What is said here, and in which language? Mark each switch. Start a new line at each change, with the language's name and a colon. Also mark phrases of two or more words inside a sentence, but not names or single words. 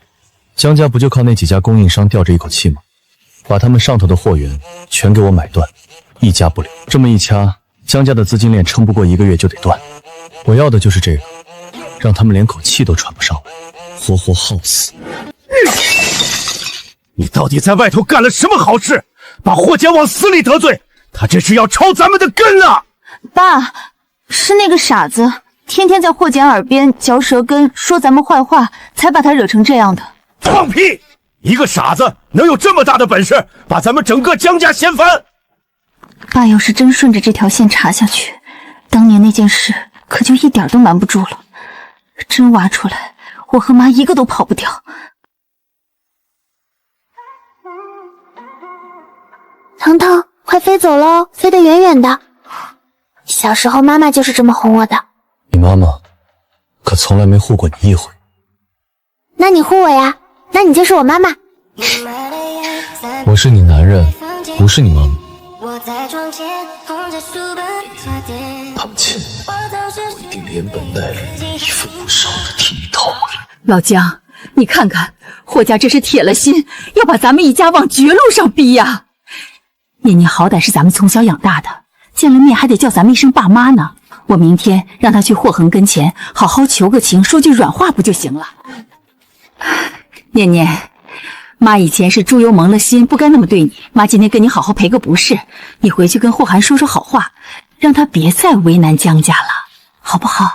Chinese: 江家不就靠那幾家供應商吊着一口氣嗎？把他們上頭的貨源全給我買斷，一家不留。這麼一掐，江家的資金鏈撐不過1個月就得斷。我要的就是這個，讓他們連口氣都喘不上來，活活耗死。你到底在外頭幹了什麼好事？把霍家往死裡得罪，他這是要抄咱們的根啊！爸，是那個傻子，天天在霍簡耳邊嚼舌根，說咱們壞話，才把他惹成這樣的。放屁！ 一个傻子能有這麼大的本事，把咱們整個江家掀翻？爸要是真順着這條線查下去，當年那件事可就一點都瞞不住了。真挖出來，我和媽一個都跑不掉。騰騰，快飛走嘍，飛得遠遠的。小時候媽媽就是這麼哄我的。你媽媽可從來沒護過你一回。那你護我呀？那你就是我媽媽。我是你男人，不是你媽媽。他們親我一定連本帶利，一分不少的替你討回來。老姜，你看看，霍家這是鐵了心要把咱們一家往絕路上逼呀！念念好歹是咱們從小養大的，見了面還得叫咱們一聲爸媽呢。我明天讓他去霍恆跟前好好求個情，說句軟話不就行了？念念，媽以前是豬油蒙了心，不該那麼對你。媽今天跟你好好賠個不是，你回去跟霍涵說說好話，讓他別再為難江家了，好不好？